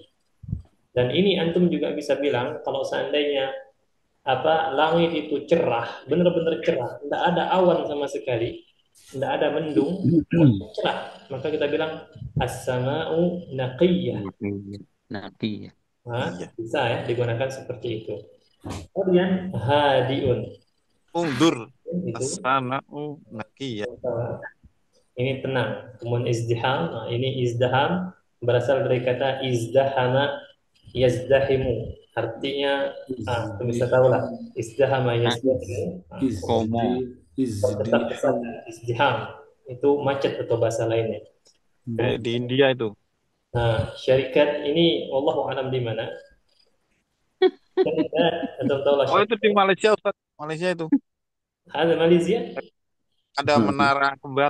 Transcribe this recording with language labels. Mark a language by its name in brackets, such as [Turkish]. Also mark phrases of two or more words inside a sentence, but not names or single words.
[Indonesian] Dan ini antum juga bisa bilang kalau seandainya langit itu cerah, benar-benar cerah, tidak ada awan sama sekali, tidak ada mendung, cerah, maka kita bilang [Arabic] السماء نقية. Naqiyah. [Indonesian] Bisa ya digunakan seperti itu. Kemudian hadiun. Undur. [Arabic] السماء نقية. [Indonesian] Ini tenang. Kemudian izdiham. Ini izdaham berasal dari kata [Arabic] ازدحم يزدحم. [Indonesian] Artinya bisa tahu lah. [Arabic] ازدحم يزدحم. [Indonesian] Tetap besar, [Arabic] Izdiham. izdiham. [Indonesian] Itu macet atau bahasa lainnya. Kayak di India itu. Nah, syarikat ini wallahu alam di mana? Syarikat atau tahu Oh, itu di syarikat. Malaysia, Ustaz. Malaysia itu Ada Malaysia ada menara kembar